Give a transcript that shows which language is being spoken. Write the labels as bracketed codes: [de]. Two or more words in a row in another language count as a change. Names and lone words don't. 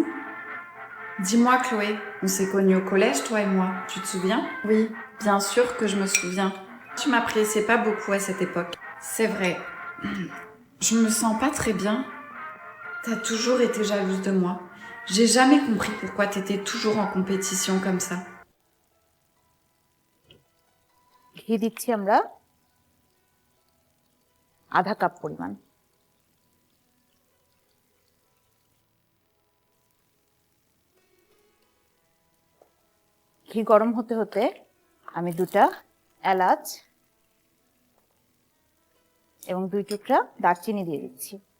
[fr] Dis-moi, Chloé, on s'est connus au collège, toi et moi. Tu te souviens? Oui, bien sûr que je me souviens. Tu m'appréciais pas beaucoup à cette époque. C'est vrai. Je me sens pas très bien. T'as toujours été jalouse de moi. J'ai jamais compris pourquoi t'étais toujours en compétition comme ça. [bn] ঘি দিচ্ছি আমরা আধা কাপ পরিমাণ। ঘি গরম হতে হতে আমি 2টা এলাচ এবং 2 টুকরা দারচিনি দিয়ে দিচ্ছি।